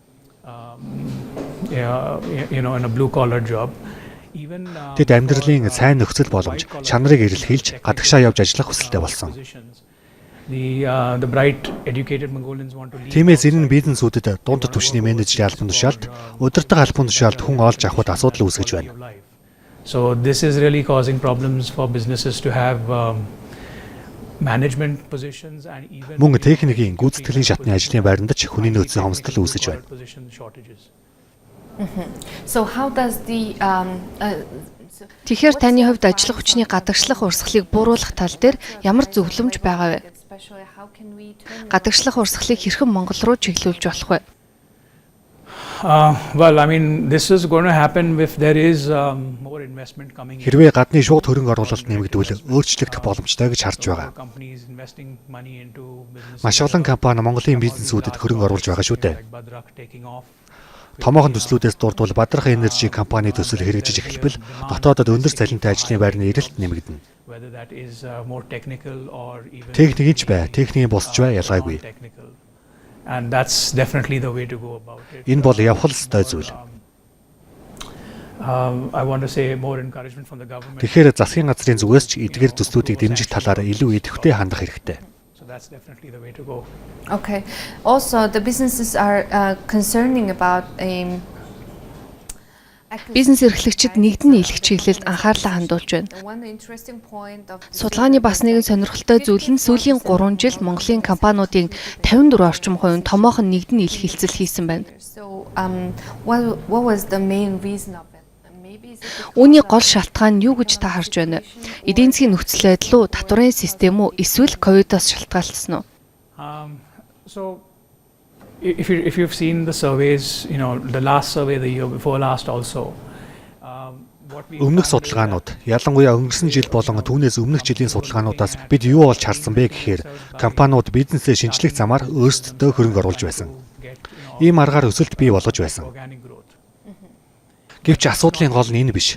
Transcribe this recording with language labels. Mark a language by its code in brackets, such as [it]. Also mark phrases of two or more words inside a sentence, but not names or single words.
[mn] Тэд амьдралын сайн нөхцөл боломж, чанарыг эрэлхийлж гадагшаа явж ажиллах хүсэлтэй болсон. Тиймээс энэ нь бизнесүүдэд дунд түвшний менежерийн албан тушаалд, удирдаг албан тушаалд хүн олж авахд асуудал үүсгэж байна. [en] So this is really causing problems for businesses to have management positions and even [mn] Мөн техникийн гүйцэтгэлийн шатны ажлын байранд ч хүний нөөцийн хомсдол үүсэж байна. [en] So how does the [mn] Тэгэхээр таны хувьд ажиллах хүчний гадагшлах урсгалыг бууруулах тал дээр ямар зөвлөмж байгаа вэ? Гадагшлах урсгалыг хэрхэн Монгол руу чиглүүлж болох вэ? [en] Well, I mean, this is going to happen if there is more investment coming in. [mn] Хэрвээ гадны шууд хөрөнгө оруулалт нэмэгдвэл өөрчлөгдөх боломжтой гэж харж байгаа. Маш олон компани Монголын бизнесүүдэд хөрөнгө оруулж байгаа шүү дээ. Томоохон төслүүдээс дурдвал Бадрах Энержи компани төсөл хэрэгжиж эхэлбэл дотоодод өндөр цалинтай ажлын байрны эрэлт нэмэгдэнэ. Техникийн ч бай, техникийн босч бай ялгаагүй. [en] And that's definitely the way to go about it. [mn] Энэ бол явах ёстой зүйл. [en] I want to say more encouragement from the government. [mn] Тэгэхээр засгийн газрын зүгээс ч эдгээр төслүүдийг дэмжих талаар илүү идэвхтэй хандах хэрэгтэй. [en] So that's definitely the way to go. Okay. Also, the businesses are concerning about [mn] бизнес эрхлэгчид нэгдэн нийлэх чиглэлд анхаарлаа хандуулж байна. Судалгааны бас нэгэн сонирхолтой зүйл нь сүүлийн 3 жилд Монголын компаниудын 54% орчим хувь нь томоохон нэгдэн нийлэх хилцэл хийсэн байна. Үүний гол шалтгаан нь юу гэж та харж байна вэ? Эдийн засгийн нөхцөл байдал уу, татварын систем үү, эсвэл ковидоос шалтгаалсан уу? [en] So if you've seen the surveys, you know, the last survey the year before last also, [mn] Өмнөх судалгаанууд, ялангуяа өнгөрсөн жил болон түүнээс өмнөх жилийн судалгаануудаас бид юу олж харсан бэ гэхээр компаниуд бизнесээ шинжлэх замаар өөрсдөө хөрөнгө оруулж байсан. Ийм аргаар өсөлт бий болгож байсан. Гэвч асуудлын гол нь энэ биш.